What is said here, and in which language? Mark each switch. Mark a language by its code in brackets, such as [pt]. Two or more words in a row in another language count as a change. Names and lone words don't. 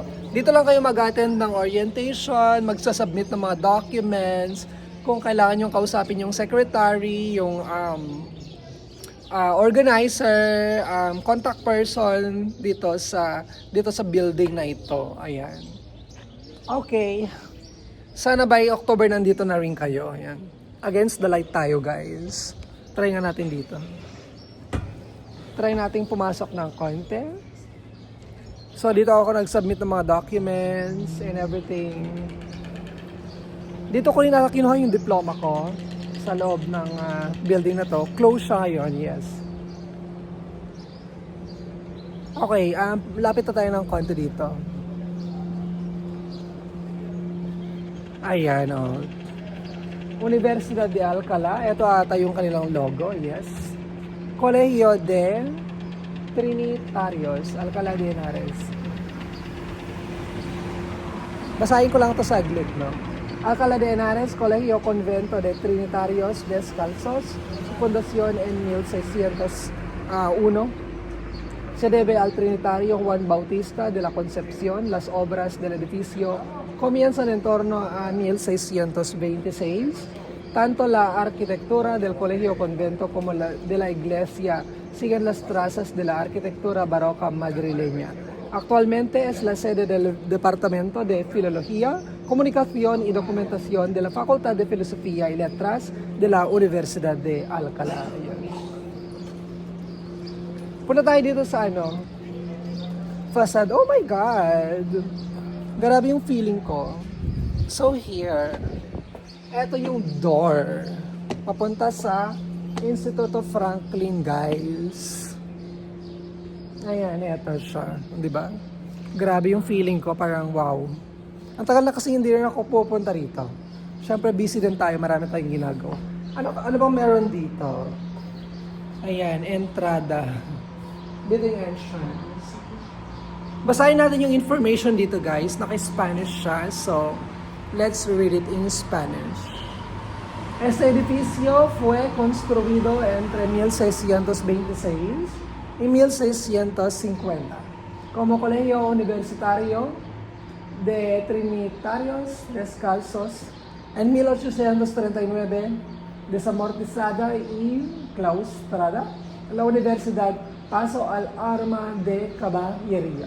[tl] Dito lang kayo mag-attend ng orientation, magsasubmit ng mga documents, kung kailangan yung kausapin yung secretary, yung organizer, contact person dito sa building na ito. Ayan. Okay. Sana [en] by October [tl] nandito na rin kayo. Ayan. [en] Against the light [tl] tayo, guys. Try nga natin dito. Try nating pumasok ng konti. So, dito ako nag-submit ng mga [en] documents and everything. [tl] Dito ko rin kinuha yung diploma ko sa loob ng building na to. Close siya ngayon, yes. Okay, lapit na tayo ng konti dito. Ayan, oh. Universidad de Alcalá. Ito ata yung kanilang logo, yes. Colegio de Trinitarios, Alcalá de Henares. Basahin ko lang ito saglit, no? [es] Alcalá de Henares, Colegio Convento de Trinitarios Descalzos, Fundación en 1601. Se debe al Trinitario Juan Bautista de la Concepción. Las obras del edificio comienzan en torno a 1626. Tanto la arquitectura del Colegio Convento como la de la iglesia siguen las trazas de la arquitectura barroca madrileña. Actualmente es la sede del Departamento de Filología, Comunicación y Documentación de la Facultad de Filosofía y Letras de la Universidad de Alcalá. [tl] Punta tayo dito sa facade. [en] Oh my God! [tl] Grabe yung feeling ko. [en] So here, [tl] Ito yung door. Papunta sa Instituto Franklin, guys. Ayan, ito siya. Di ba? Grabe yung feeling ko, parang wow. Ang tagal na kasi hindi rin ako pupunta rito. Siyempre busy din tayo, marami tayong ginagawa. Ano bang meron dito? Ayan, entrada. [en] Building entrance. [tl] Basahin natin yung information dito, guys. Naka-Spanish siya, [en] so let's read it in Spanish. [es] Este edificio fue construido entre 1626 y 1650 como colegio universitario de Trinitarios Descalzos. En 1839, desamortizada y claustrada, la universidad pasó al arma de caballería.